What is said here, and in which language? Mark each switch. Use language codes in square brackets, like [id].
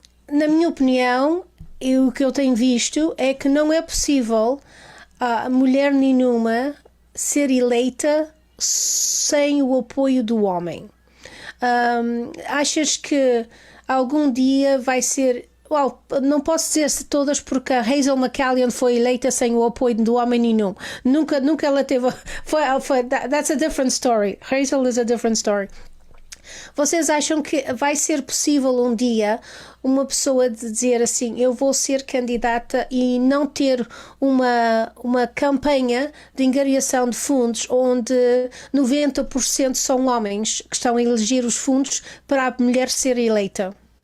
[pt] Na minha opinião, o que eu tenho visto é que não é possível mulher nenhuma ser eleita sem o apoio do homem. Achas que algum dia vai ser... não posso dizer se todas, porque a Hazel McCallion foi eleita sem o apoio do homem nenhum. Nunca ela teve... [en] That's a different story. Hazel is a different story. [pt] Vocês acham que vai ser possível um dia uma pessoa dizer assim, eu vou ser candidata e não ter uma campanha de angariação de fundos onde 90% são homens que estão a eleger os fundos para a mulher ser eleita?